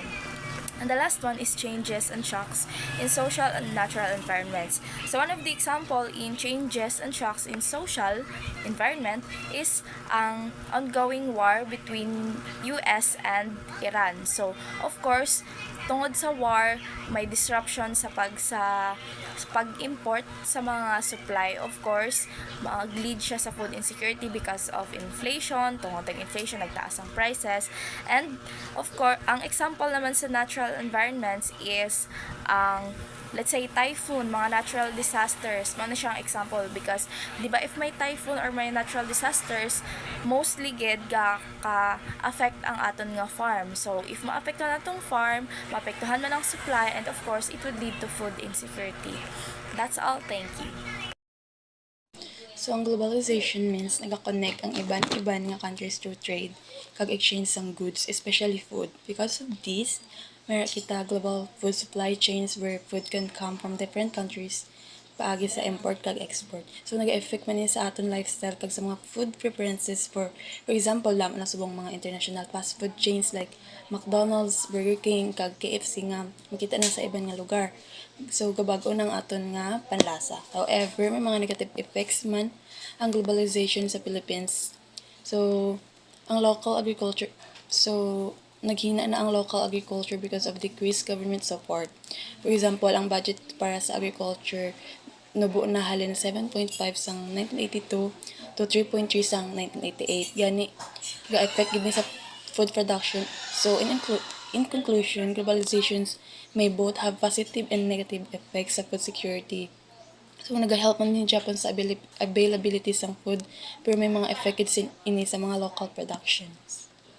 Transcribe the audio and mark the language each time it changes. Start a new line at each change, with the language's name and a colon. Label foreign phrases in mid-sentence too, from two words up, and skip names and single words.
English: And the last one is changes and shocks in social and natural environments. So one of the example in changes and shocks in social environment is ang ongoing war between US and Iran. So of course,
Hiligaynon: tungod sa war, may disruption sa pag-import sa mga supply.
English: Of course,
Hiligaynon: mag-lead siya sa
English: food insecurity because of inflation.
Hiligaynon: Tungod ng inflation, nagtaas ang prices.
English: And of course, ang example
Hiligaynon: naman sa
English: natural environments is ang let's say typhoon, mga natural disasters,
Hiligaynon: ano siyang
English: example because
Hiligaynon: di ba
English: if may typhoon or may natural disasters, mostly
Hiligaynon: gid ka
English: affect
Hiligaynon: ang aton nga
English: farm. So if
Hiligaynon: maapektuhan atong farm, maapektuhan man ang supply,
English: and of course it would lead to food insecurity. That's all. Thank you. So, ang globalization means
Hiligaynon: nag-connect ang iban-iban nga
English: countries through trade, kag exchange sang goods, especially food. Because of this,
Hiligaynon: meron kita
English: global food supply chains where food can come from different countries,
Hiligaynon: paagi sa import kag export. So, nag-affect man sa aton lifestyle kag sa mga
English: food preferences for example,
Hiligaynon: lam na subong mga
English: international fast food chains like McDonald's, Burger King,
Hiligaynon: kag KFC nga makita na sa iban nga lugar. So, gabago ng aton nga panlasa. However, may mga
English: negative effects
Hiligaynon: man ang globalization sa Philippines.
English: So, ang local agriculture, so,
Hiligaynon: naghina na ang
English: local agriculture because of decreased government support. For example,
Hiligaynon: ang budget para sa agriculture nabuo na halin 7.5 sang 1982 to 3.3 sang 1988. Gani, ga-effect gid ni sa
English: food production. So, in conclusion, globalizations may both have positive and negative effects sa food security.
Hiligaynon: So, nag-help man din Japan sa availability ng food, pero may mga effect din ini sa mga
English: local productions.